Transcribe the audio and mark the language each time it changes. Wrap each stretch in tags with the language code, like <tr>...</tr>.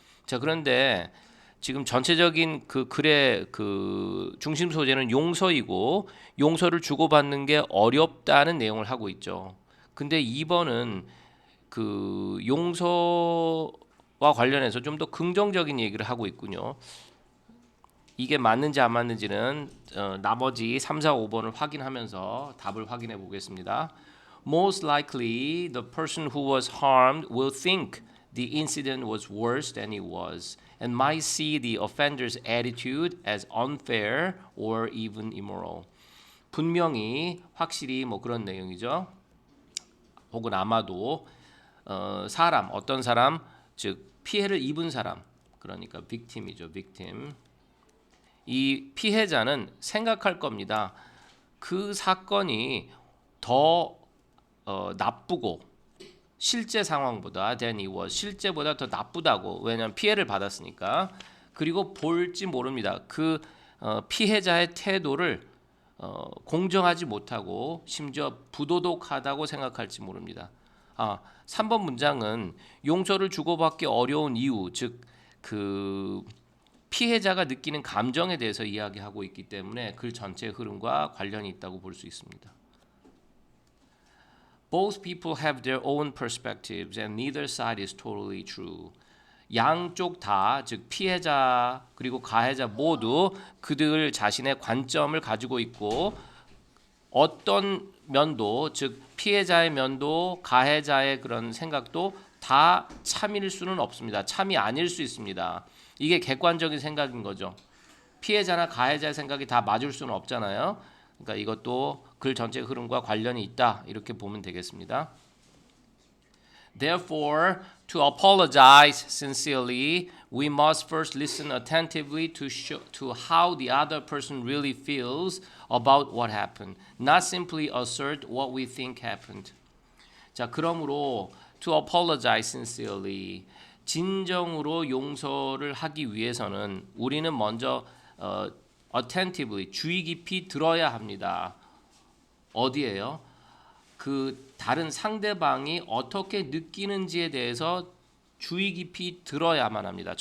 <ko>자, 그런데 지금 전체적인 그 글의 그 중심 소재는 용서이고 용서를 주고받는 게 어렵다는 내용을 하고 있죠. 근데 2번은 그 용서와 관련해서 좀 더 긍정적인 얘기를 하고 있군요. 이게 맞는지 안 맞는지는 나머지 3, 4, 5번을 확인하면서 답을 확인해 보겠습니다.</ko> <en>Most likely, the person who was harmed will think the incident was worse than it was and might see the offender's attitude as unfair or even immoral.</en> <ko>분명히, 확실히 뭐 그런 내용이죠. 혹은 아마도 어떤 사람, 즉 피해를 입은 사람, 그러니까 victim이죠, victim. 이 피해자는 생각할 겁니다. 그 사건이 더 나쁘고 실제 상황보다</ko> <en>than it was</en> <ko>실제보다 더 나쁘다고 왜냐하면 피해를 받았으니까 그리고 볼지 모릅니다. 그 피해자의 태도를 공정하지 못하고 심지어 부도덕하다고 생각할지 모릅니다. 3번 문장은 용서를 주고받기 어려운 이유 즉 그 피해자가 느끼는 감정에 대해서 이야기하고 있기 때문에 글 전체의 흐름과 관련이 있다고 볼 수 있습니다.</ko> <en>Both people have their own perspectives and neither side is totally true.</en> <ko>양쪽 다, 즉 피해자 그리고 가해자 모두 그들 자신의 관점을 가지고 있고 어떤 면도, 즉 피해자의 면도 가해자의 그런 생각도 다 참일 수는 없습니다. 참이 아닐 수 있습니다. 이게 객관적인 생각인 거죠. 피해자나 가해자의 생각이 다 맞을 수는 없잖아요. 그러니까 이것도 글 전체 흐름과 관련이 있다 이렇게 보면 되겠습니다.</ko> <en>Therefore, to apologize sincerely, we must first listen attentively to how the other person really feels about what happened, not simply assert what we think happened.</en> <ko>자, 그러므로</ko> <en>to apologize sincerely,</en> <ko>진정으로 용서를 하기 위해서는 우리는 먼저 attentively, 주의 깊이 들어야 합니다. 어디에요? 그 다른 상대방이 어떻게 느끼는지에 대해서 주의 깊이 들어야만 합니다.</ko>